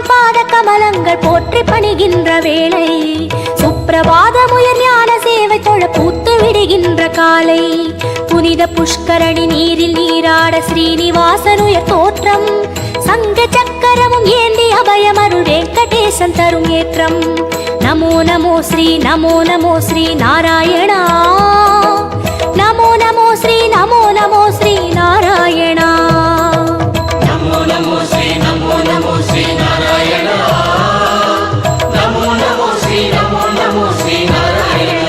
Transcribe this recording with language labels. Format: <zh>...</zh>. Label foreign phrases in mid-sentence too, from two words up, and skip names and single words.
<ta>பாத கமலங்கள் போற்றி பணிகின்ற வேளை சுப்பிரபாதமுயர் ஞான சேவை தொழ பூத்து விடுகின்ற காலை புனித புஷ்கரணி நீரில் நீராட ஸ்ரீனிவாசனுயர் தோற்றம் சங்க சக்கரமும் ஏந்தி அபயமருள் வெங்கடேசன் தரும் ஏற்றம்</ta> <sa>नमो नमो श्री नमो नमो श्री नारायण नमो नमो श्री नमो नमो श्री नारायण नमो नमो श्री नमो नमो श्री नारायण नमो नमो श्री नमो नमो श्री नारायण</sa>